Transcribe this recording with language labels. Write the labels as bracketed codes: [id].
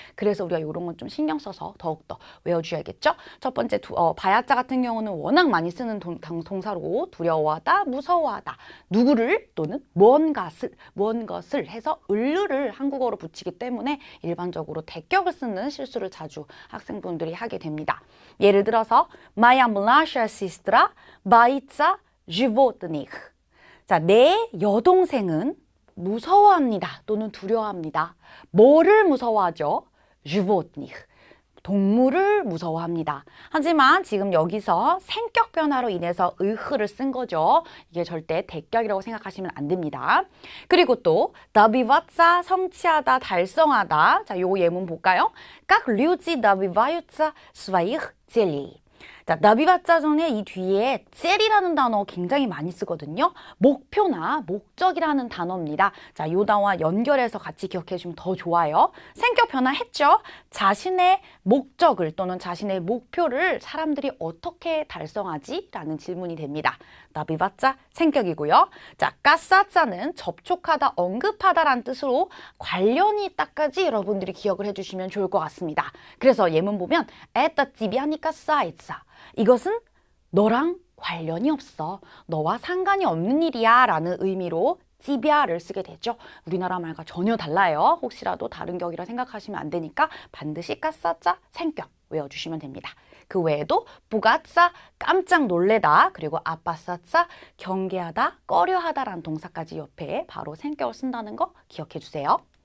[ko] 그래서 우리가 이런 건 좀 신경 써서 더욱더 외워주셔야겠죠. 첫 번째 바야자 같은 경우는 워낙 많이 쓰는 동사로 두려워하다, 무서워하다, 누구를 또는 무언것을 해서 을루를 한국어로 붙이기 때문에 일반적으로 대격을 쓰는 실수를 자주 학생분들이 하게 됩니다. [ru] 예를 들어서 Моя младшая сестра боится животных. [ko] 자, 내 여동생은 무서워합니다 또는 두려워합니다. 뭐를 무서워하죠? животных. 동물을 무서워합니다. 하지만 지금 여기서 생격 변화로 인해서 으흐를 쓴 거죠. 이게 절대 대격이라고 생각하시면 안 됩니다. 그리고 또 добиваться, 성취하다, 달성하다. 자, 요 예문 볼까요? [ru] Как люди добиваются своих целей. [ko] 자, добиваться 전에 이 뒤에 젤이라는 단어 굉장히 많이 쓰거든요. 목표나 목적이라는 단어입니다. 자, 요 단어와 연결해서 같이 기억해 주면 더 좋아요. 생격 변화했죠? 자신의 목적을 또는 자신의 목표를 사람들이 어떻게 달성하지? 라는 질문이 됩니다. добиваться 생격이고요. 자, 까싸짜는 접촉하다, 언급하다라는 뜻으로 관련이 있다까지 여러분들이 기억을 해주시면 좋을 것 같습니다. [ru] 그래서 예문 보면 это тебе не касается. [ko] 이것은 너랑 관련이 없어. 너와 상관이 없는 일이야 라는 의미로 찌비아를 쓰게 되죠. 우리나라 말과 전혀 달라요. 혹시라도 다른 격이라 생각하시면 안 되니까 반드시 까싸짜 생격 외워주시면 됩니다. 그 외에도 부가짜 깜짝 놀래다 그리고 아빠싸짜 경계하다 꺼려하다라는 동사까지 옆에 바로 생격을 쓴다는 거 기억해 주세요.